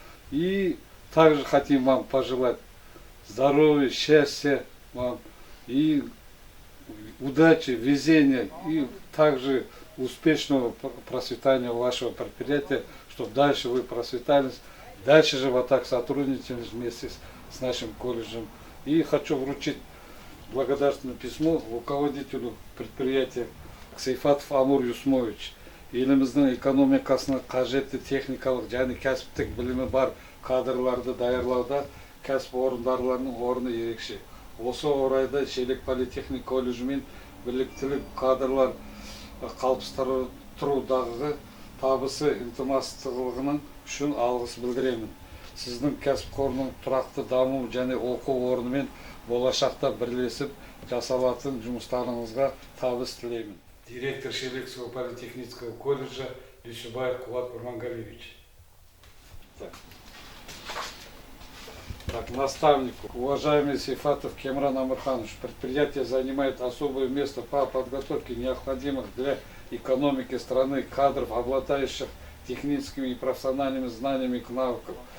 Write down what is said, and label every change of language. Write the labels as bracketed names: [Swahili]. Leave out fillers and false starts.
[Russian] И также хотим вам пожелать здоровья, счастья вам и удачи, везения и также успешного процветания вашего предприятия, чтобы дальше вы процветали, дальше же вот так сотрудничали вместе с нашим колледжем. И хочу вручить благодарственное письмо руководителю предприятия Сейфатов Амур Юсмович. [Kazakh] Еліміздің экономикасына қажетті техникалық және кәсіптік білімі бар кадрларды даярлауда кәсіпорындарының орны ерекше. Осы орайда Шелек политехник колледжі мен біліктілік кадрлар қалыптастырудағы табысы ынтымақтастығының үшін алғыс білдіремін. Сіздің кәсіпорынның тұрақты даму және оқу орнымен болашақта бірлесіп жасалатын жұмыстарыңызға табыс тілеймін. [Russian] Директор Шелекского политехнического колледжа Дюсюбаев Кулат Курмангалиевич. Так, наставнику. Уважаемый Сейфатов Кемран Амирханович, предприятие занимает особое место по подготовке необходимых для экономики страны кадров, обладающих техническими и профессиональными знаниями и навыками.